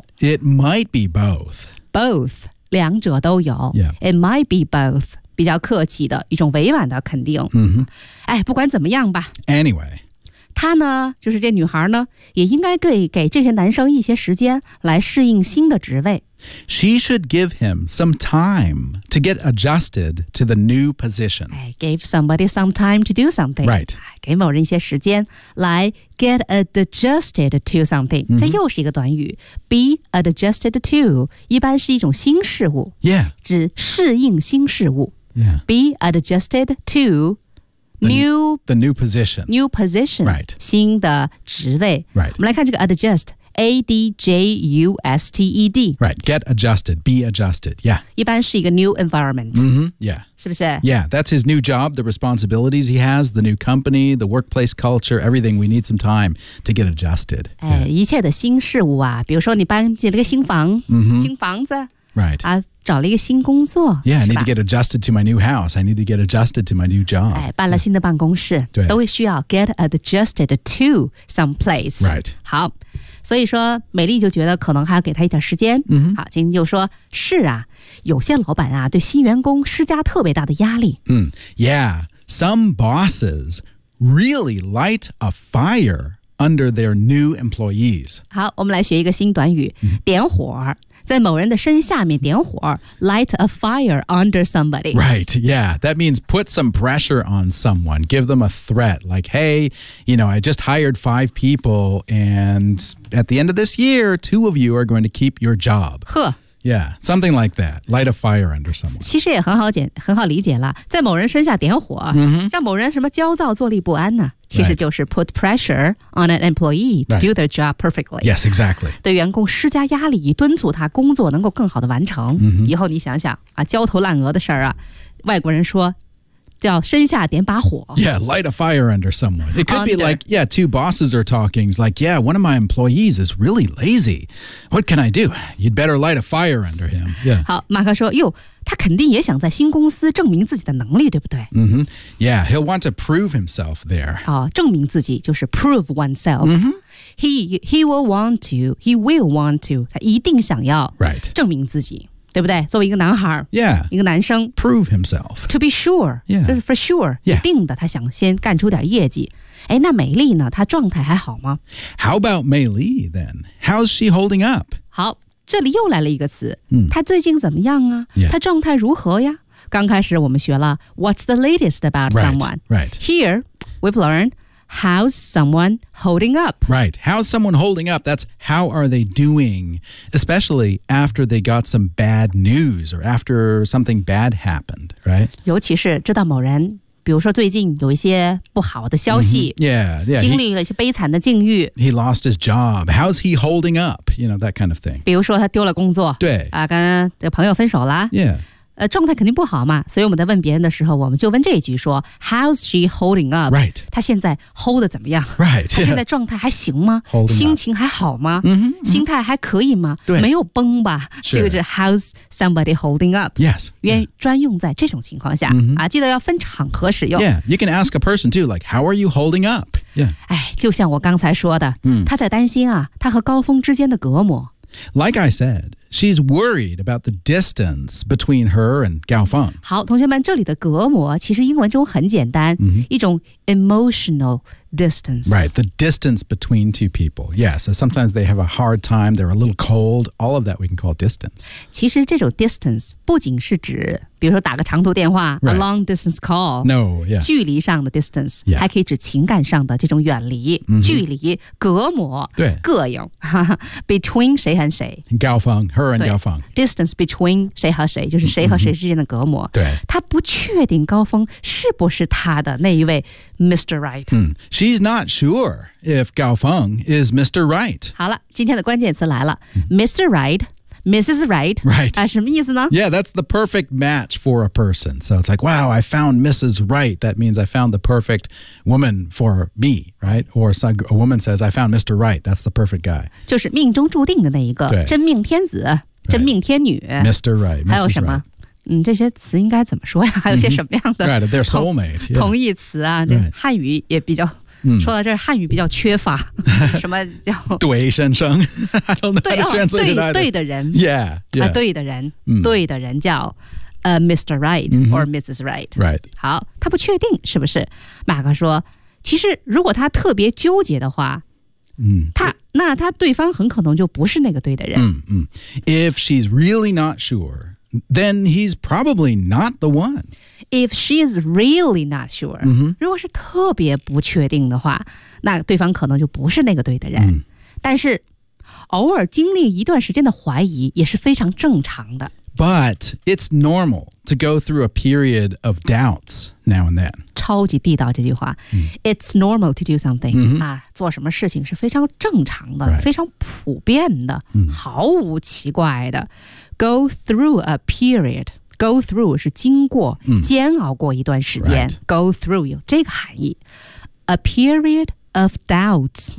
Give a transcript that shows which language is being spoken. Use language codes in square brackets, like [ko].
[en] It might be both. [zh] Both, 两者都有。 [en] Yeah. It might be both, [zh] 比较客气的一种委婉的肯定。 Mm-hmm. 哎，不管怎么样吧。 [en] Anyway. [zh] 她呢，就是这女孩呢，也应该给这些男生一些时间来适应新的职位。 [en] She should give him some time to get adjusted to the new position. Give somebody some time to do something. Right. [zh] 给某人一些时间来 [en] get adjusted to something.、 Mm-hmm. [zh] 这又是一个短语。 [en] Be adjusted to [zh] 一般是一种新事物。 [en] Yeah. [zh] 指适应新事物。 [en] Yeah. Be adjusted to the new position. New position. Right. [zh] 新的职位。 [en] Right. [zh] 我们来看这个 adjust. A-D-J-U-S-T-E-D. [en] Right, get adjusted, be adjusted, yeah. [zh] 一般是一个 [en] new environment. Mm-hmm, yeah. [zh] 是不是? [en] Yeah, that's his new job, the responsibilities he has, the new company, the workplace culture, everything. We need some time to get adjusted. [zh] 哎、yeah. ，一切的新事物啊，比如说你搬进了个新房、 mm-hmm. 新房子。 [en] Right. [zh] 找了一个新工作。 [en] Yeah, I need to get adjusted to my new house. I need to get adjusted to my new job. [zh] 搬了新的办公室。对。都会需要 [en] get adjusted to someplace. Right. [zh] 好。所以说美丽就觉得可能还要给他一点时间。嗯。好，晶晶就说是啊，有些老板啊对新员工施加特别大的压力。嗯。 [en] Yeah, some bosses really light a fire under their new employees. [zh] 好，我们来学一个新短语，点火。在某人的身下面点火 [en] light a fire under somebody. Right, yeah. That means put some pressure on someone. Give them a threat. Like, hey, you know, I just hired 5 people and at the end of this year, 2 of you are going to keep your job. 呵。 Yeah, something like that. Light a fire under someone. [zh] 其实也很好理解了。在某人身下点火、 mm-hmm. 让某人什么焦躁坐立不安呢其实就是 [en] put pressure on an employee to、 right. do their job perfectly. Yes, exactly. [zh] 对员工施加压力以敦促他工作能够更好的完成。 Mm-hmm. 以后你想想啊焦头烂额的事儿啊外国人说叫身下点把火。 [en] Yeah, light a fire under someone. It could、 under. be like, yeah, two bosses are talking. It's like, yeah, one of my employees is really lazy. What can I do? You'd better light a fire under him. Yeah. [zh] 好，马克说，哟，他肯定也想在新公司证明自己的能力，对不对？ [en] Mm-hmm. Yeah, he'll want to prove himself there. [zh] 哦，证明自己就是 [en] prove oneself. Mm-hmm. He will want to. [zh] 他一定想要 [en] right. [zh] 证明自己。对不对？作为一个男孩 [en] yeah, [zh] 一个男生 [en] prove himself to be sure yeah, [zh] 就是 [en] for sure、 yeah. [zh] 一定的他想先干出点业绩哎，那美丽呢她状态还好吗 [en] How about 美丽 then? How's she holding up? [zh] 好这里又来了一个词、她最近怎么样啊、 [en] yeah. [zh] 她状态如何呀刚开始我们学了 [en] What's the latest about someone? Right, right. Here we've learnedHow's someone holding up? Right. How's someone holding up? That's how are they doing, especially after they got some bad news or after something bad happened, right? [zh] 尤其是知道某人比如说最近有一些不好的消息、 [en] mm-hmm. yeah, yeah, [zh] 经历了一些悲惨的境遇 [en] he lost his job How's he holding up? You know, that kind of thing [zh] 比如说他丢了工作对、跟这个朋友分手了 [en] Yeah. [zh] 状态肯定不好嘛所以我们在问别人的时候我们就问这一句说 [en] How's she holding up? Right. [zh] 她现在 hold 的怎么样 [en] Right. [zh] 她现在状态还行吗 [en] Holding up. [zh] 心情还好吗、 mm-hmm. 心态还可以吗对。没有崩吧这个、 [en] sure. [zh] 就是 [en] How's somebody holding up? Yes. [zh] 原、yeah. 专用在这种情况下、 mm-hmm. 啊记得要分场合使用。 [en] Yeah. You can ask a person too, like, how are you holding up? Yeah. [zh] 哎就像我刚才说的、 mm. 她在担心啊她和高峰之间的隔膜。 [en] Like I said, she's worried about the distance between her and Gao Feng. [zh] 好，同学们，这里的隔膜其实英文中很简单、 mm-hmm. 一种 [en] emotional distance. Right, the distance between two people. Yeah, so sometimes they have a hard time, they're a little cold, all of that we can call distance. [zh] 其实这种 distance 不仅是指比如说打个长途电话、 [en] right. a long distance call. No, yeah. [zh] 距离上的 distance、 [en] yeah. [zh] 还可以指情感上的这种远离、 mm-hmm. 距离隔膜对膈应 between 谁和谁 [en] Gao Feng Her and Gao Feng. Distance between [zh] 谁和谁就是谁和谁之间的隔膜、 mm-hmm. 对他不确定高峰是不是他的那一位 Mr. [en] Right、 mm. She's not sure if Gao Feng is Mr. Right [zh] 好了今天的关键词来了、mm-hmm. Mr. Right Mrs. Right [en] Right、 [zh] 什么意思呢 [en] Yeah, that's the perfect match for a person So it's like, wow, I found Mrs. Right That means I found the perfect woman for me, right? Or a woman says, I found Mr. Right That's the perfect guy [zh] 就是命中注定的那一个真命天子真命天女、 [en] right. Mr. Right Mrs. [zh] 还有什么、 [en] right. [zh] 这些词应该怎么说呀还有些什么样的、 [en] mm-hmm. Right, they're soulmate [zh] 同义词啊、 [en] right. [zh] 汉语也比较说到这儿汉语比较缺乏什么叫对先生 [en] I don't know how to translate it either [zh] 对的人 [en] yeah, yeah. [zh] 对的人、对的人叫、Mr. Right or Mrs. Right、 [en] right. [zh] 好他不确定是不是马克说其实如果他特别纠结的话、那他对方很可能就不是那个对的人、 [en] If she's really not sure then he's probably not the one If she is really not sure,、 mm-hmm. [zh] 如果是特别不确定的话，那对方可能就不是那个对的人。但是，偶尔经历一段时间的怀疑也是非常正常的。 [en] But it's normal to go through a period of doubts now and then. [zh] 超级地道这句话、 [en] It's normal to do something.、 Mm-hmm. [zh] 啊、做什么事情是非常正常的、 [en] right. [zh] 非常普遍的、毫无奇怪的。 [en] Go through a period. Go through [zh] 是经过、煎熬过一段时间、 [en] right. Go through [zh] 有这个含义 [en] A period of doubts、